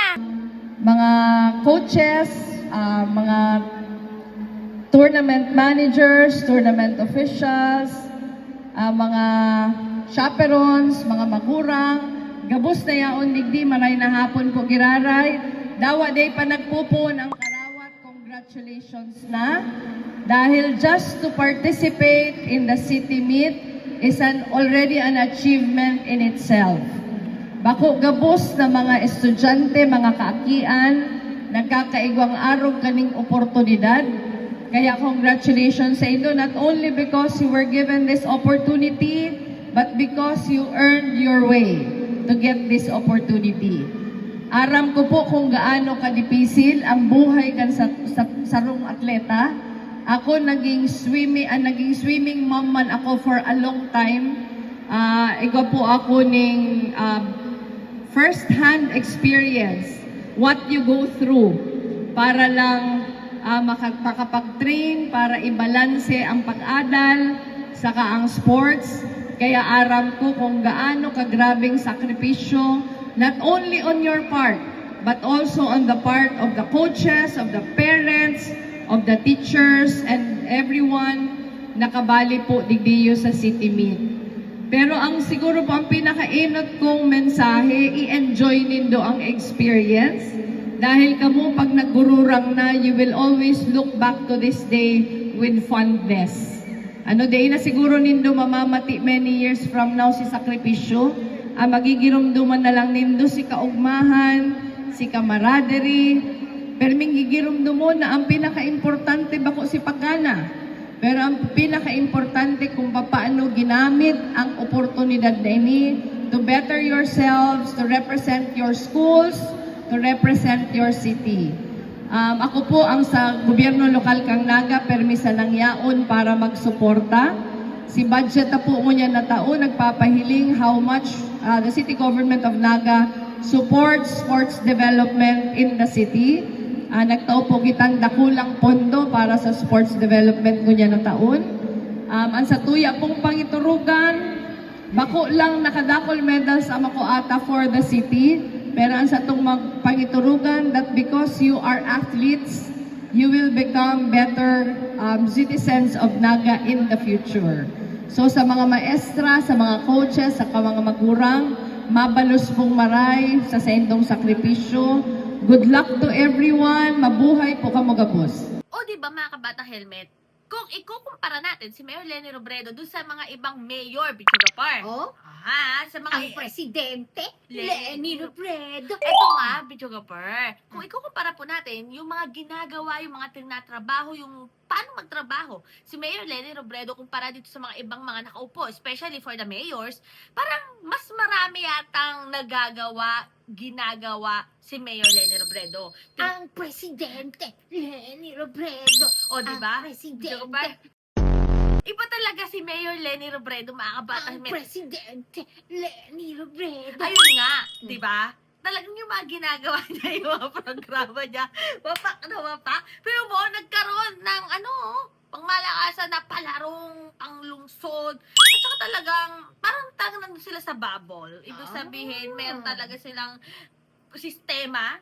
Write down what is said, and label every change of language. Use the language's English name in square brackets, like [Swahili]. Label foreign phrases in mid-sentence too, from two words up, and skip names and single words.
[Bikol] Mga coaches, mga [English] tournament managers, tournament officials, [Bikol] mga chaperons, mga magurang, gabos na yaon digdi, maray na hapon po giraray, dawa day pa nagpupon ang karawat, congratulations na. [English] Dahil just to participate in the city meet is already an achievement in itself. [Bikol] Bako gabos na mga estudyante, mga kaakian, nagkakaigwang arog kaning oportunidad. Kaya congratulations sa inyo, [English] not only because you were given this opportunity, but because you earned your way to get this opportunity. [Bikol] Aram ko po kung gaano kadipisil ang buhay kan sa sarong atleta. Ako naging [English] swimming mom [Bikol] man ako [English] for a long time. [Bikol] Ikaw po ako ning [English] first-hand experience what you go through [Bikol] para lang makapag-train, para ibalanse ang pag-adal, saka ang sports. Kaya aram ko kung gaano kagrabing sakripisyo, [English] not only on your part, but also on the part of the coaches, of the parents, of the teachers, and everyone [Bikol] nakabali po digdiyo sa [English] City Meet. [Bikol] Pero ang siguro po ang pinakainot kong mensahe, i-enjoy nindo ang experience. Dahil kamo pag nagururang na, [English] you will always look back to this day with fondness. [Bikol] Day na siguro nindo mamamati [English] many years from now [Bikol] si sakripisyo, magigirumduman na lang nindo si kaugmahan, si camaraderie, pero gigirumdumon na ang pinaka-importante bako si pagkana. Pero ang pinaka-importante kung paano ginamit ang oportunidad na ini [English] to better yourselves, to represent your schools, to represent your city. [Bikol] Ako po ang sa gobyerno lokal kang Naga, permisa ng yaon para magsuporta. Si budget na po niya na taon, nagpapahiling [English] how much the city government of Naga supports sports development in the city. [Bikol] Nagtao po kitang dakulang pondo para sa sports development niya na taon. Ang sa tuya pong pangiturugan, bako lang nakadakol medals ang ako ata [English] for the city. [Bikol] Pero ang sa itong pangiturugan, [English] that because you are athletes, you will become better citizens of Naga in the future. [Bikol] So sa mga maestra, sa mga coaches, sa mga magurang, mabalos pong maray sa sendong sakripisyo. [English] Good luck to everyone. [Bikol] Mabuhay po kamo gabos. [Filipino] O, di ba mga kabatang helmet? Kung ikukumpara natin si Mayor Leni Robredo dun sa mga ibang mayor, Pichoga Par. Oh, Sa mga... ang Presidente Leni Robredo. Ito nga, Pichoga Par. Kung ikukumpara po natin, yung mga ginagawa, yung mga tinatrabaho, yung paano magtrabaho, si Mayor Leni Robredo kumpara dito sa mga ibang mga nakaupo, [English] especially for the mayors, [Filipino] parang mas marami yatang ginagawa si Mayor Leni Robredo. Ang Presidente Leni Robredo. O, di ba? Ang Presidente. Iba talaga si Mayor Leni Robredo, mga kabatang Ang helmet. Presidente Leni Robredo. Ayun nga, di ba? Talagang yung mga ginagawa niya, yung mga programa niya, wapak na wapak. Pero mo, nagkaroon ng pangmalakasan na palarong, panglungsod. At saka talagang, parang nandun sila sa bubble. Ibig sabihin, meron talaga silang sistema.